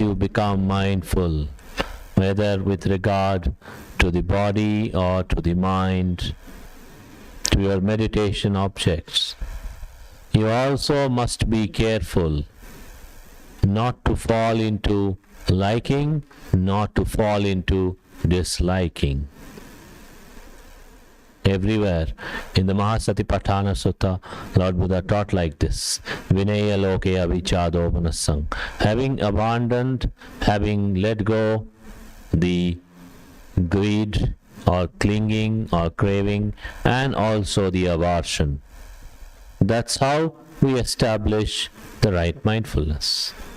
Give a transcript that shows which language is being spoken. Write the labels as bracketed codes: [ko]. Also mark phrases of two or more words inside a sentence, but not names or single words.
[en] you become mindful, whether with regard to the body or to the mind, to your meditation objects, you also must be careful not to fall into liking, not to fall into disliking. Everywhere in the Maha Satipatthana Sutta, Lord Buddha taught like this: [pi] Vinaya lokeya vichado manasang. [en] Having abandoned, having let go the greed or clinging or craving, and also the aversion. That's how we establish the right mindfulness.